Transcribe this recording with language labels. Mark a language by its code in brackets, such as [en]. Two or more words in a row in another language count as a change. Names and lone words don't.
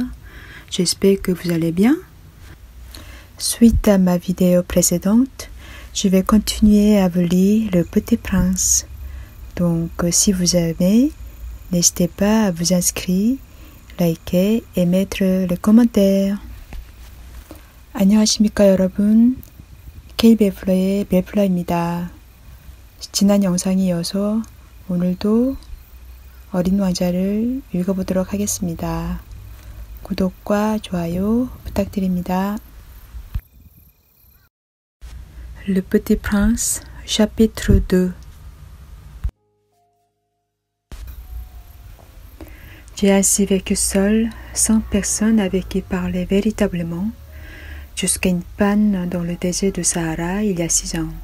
[fr] J'espère que vous allez bien. Suite à ma vidéo précédente, je vais continuer à vous lire Le Petit Prince. Donc si vous aimez, n'hésitez pas à vous inscrire, liker et mettre le commentaire. [ko] 안녕하십니까 여러분, Kay Belle Fleur의 Belle Fleur입니다. 지난 영상에 이어서 오늘도 어린 왕자를 읽어보도록 하겠습니다. 구독과 좋아요 부탁드립니다. [fr] Le Petit Prince, chapitre 2. J'ai ainsi vécu seul, sans personne avec qui parler véritablement, jusqu'à une panne dans le désert du Sahara il y a 6 ans.